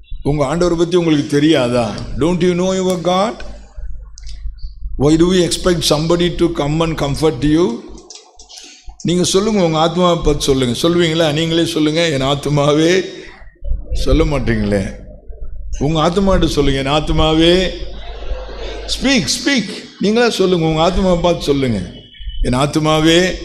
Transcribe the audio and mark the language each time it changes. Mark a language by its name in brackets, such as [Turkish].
[Tamil] உங்கள் ஆண்டவரை பற்றி உங்களுக்கு தெரியாதா? [English] Don't you know your God? Why do we expect somebody to come and comfort you? [Tamil] நீங்கள் சொல்லுங்கள், உங்கள் ஆத்மாவை பார்த்து சொல்லுங்கள். சொல்லுவீங்களா? நீங்களே சொல்லுங்கள், என் ஆத்மாவே. சொல்ல மாட்டீங்களே, உங்கள் ஆத்மாட்ட சொல்லுங்கள், என் ஆத்மாவே. [English] speak speak, [Tamil] நீங்களே சொல்லுங்கள், உங்கள் ஆத்மாவை பார்த்து சொல்லுங்கள், என் ஆத்மாவே.